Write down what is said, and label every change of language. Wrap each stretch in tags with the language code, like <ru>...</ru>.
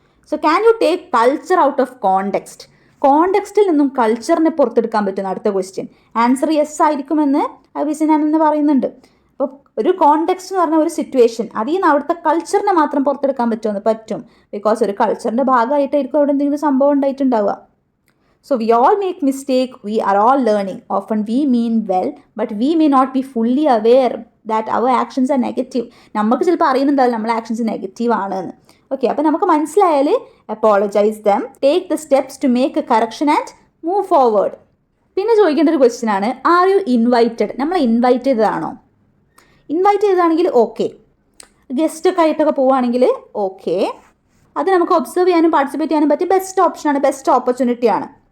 <en>So can you take culture out of context?</en> <ml>കോണ്ടെക്സ്റ്റിൽ നിന്നും കൾച്ചറിനെ പുറത്തെടുക്കാൻ പറ്റുന്ന അടുത്ത ക്വസ്റ്റ്യൻ. ആൻസർ യെസ് ആയിരിക്കുമെന്ന് അഭിസിനാൻ എന്ന് പറയുന്നുണ്ട്. അപ്പോൾ ഒരു കോണ്ടെക്സ്റ്റ് എന്ന് പറഞ്ഞ ഒരു സിറ്റുവേഷൻ, അതിൽ നിന്ന് അവിടുത്തെ കൾച്ചറിനെ മാത്രം പുറത്തെടുക്കാൻ പറ്റുമെന്ന് പറ്റും. ബിക്കോസ് ഒരു കൾച്ചറിൻ്റെ ഭാഗമായിട്ടായിരിക്കും അവിടെ എന്തെങ്കിലും സംഭവം ഉണ്ടായിട്ടുണ്ടാവുക.</ml> <en>So we all make mistake, we are all learning. Often we mean well, but we may not be fully aware that our actions are negative.</en> <ml>നമുക്ക് ചിലപ്പോൾ അറിയുന്നുണ്ടാവില്ല നമ്മളെ ആക്ഷൻസ് നെഗറ്റീവ് ആണെന്ന്. ഓക്കെ, അപ്പോൾ നമുക്ക് മനസ്സിലായാൽ</ml> <en>Apologise them, take the steps to make a correction and move forward.</en> <ml>പിന്നെ ചോദിക്കേണ്ട ഒരു question ആണ്,</ml> <en>Are you invited?</en> <ml>നമ്മളെ ഇൻവൈറ്റ് ചെയ്തതാണോ? ഇൻവൈറ്റ് ചെയ്തതാണെങ്കിൽ ഓക്കെ, ഗസ്റ്റൊക്കെ ആയിട്ടൊക്കെ പോവുകയാണെങ്കിൽ ഓക്കെ, അത് നമുക്ക് ഒബ്സർവ് ചെയ്യാനും പാർട്ടിസിപ്പേറ്റ് ചെയ്യാനും പറ്റിയ ബെസ്റ്റ് ഓപ്ഷനാണ്, ബെസ്റ്റ് ഓപ്പർച്യൂണിറ്റിയാണ്.</ml>